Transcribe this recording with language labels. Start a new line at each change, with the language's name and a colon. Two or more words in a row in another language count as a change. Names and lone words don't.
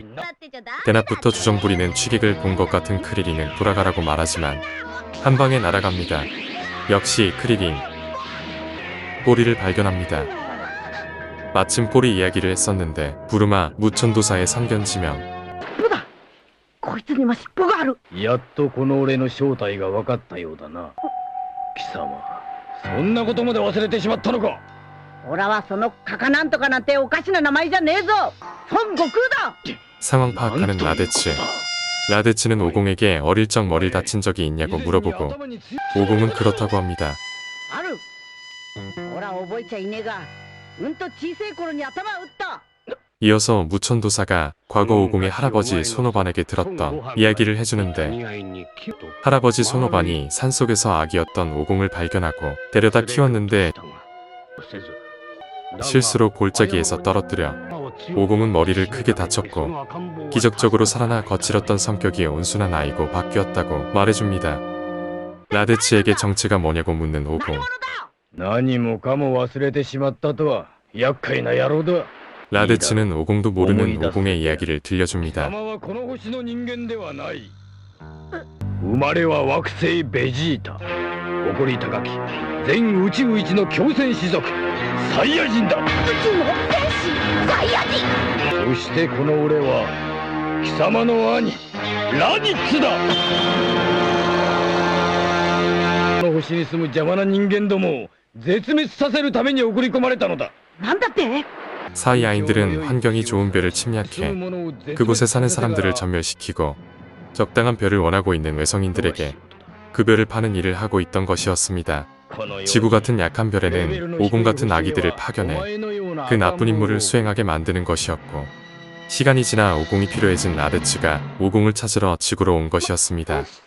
Korean: 대낮부터 주정 부리는 취객을 본 것 같은 크리린은 돌아가라고 말하지만 한 방에 날아갑니다. 역시 크리린. 꼬리를 발견합니다. 마침 꼬리 이야기를 했었는데 부르마 무천도사의 선견지명.
Japanese: やっとこの俺の正体が分かったようだな。貴様、そんなことまで忘れてしまったのか。俺はそのカカなんとかなんておかしな名前じゃねえぞ。孫悟空だ。
Korean: 상황 파악하는 라데치. 라데치는 오공에게 어릴 적 머리를 다친 적이 있냐고 물어보고 오공은 그렇다고 합니다.
Japanese: ある。俺は覚えちゃいねえが、小さい頃に頭を打った。
Korean: 이어서 무천도사가 과거 오공의 할아버지 손오반에게 들었던 이야기를 해주는데 할아버지 손오반이 산속에서 아기였던 오공을 발견하고 데려다 키웠는데 실수로 골짜기에서 떨어뜨려 오공은 머리를 크게 다쳤고 기적적으로 살아나 거칠었던 성격이 온순한 아이고 바뀌었다고 말해줍니다. 라데치에게 정체가 뭐냐고 묻는 오공.
Japanese: 何もかも忘れてしまったとは厄介な野郎だ。
Korean: 라데치는 오공도 모르는 오공의 이야기를 들려줍니다.
Japanese: 生まれは惑星ベジータ。誇り高き全宇宙一の強戦士族サイヤ人だ。宇宙の戦士サイヤ人。そしてこの俺は貴様の兄ラディッツだ。この星に住む邪魔な人間どもを絶滅させるために送り込まれたのだ。なんだって？
Korean: 사이아인들은 환경이 좋은 별을 침략해 그곳에 사는 사람들을 전멸시키고 적당한 별을 원하고 있는 외성인들에게 그 별을 파는 일을 하고 있던 것이었습니다. 지구 같은 약한 별에는 오공 같은 아기들을 파견해 그 나쁜 임무를 수행하게 만드는 것이었고 시간이 지나 오공이 필요해진 라데츠가 오공을 찾으러 지구로 온 것이었습니다.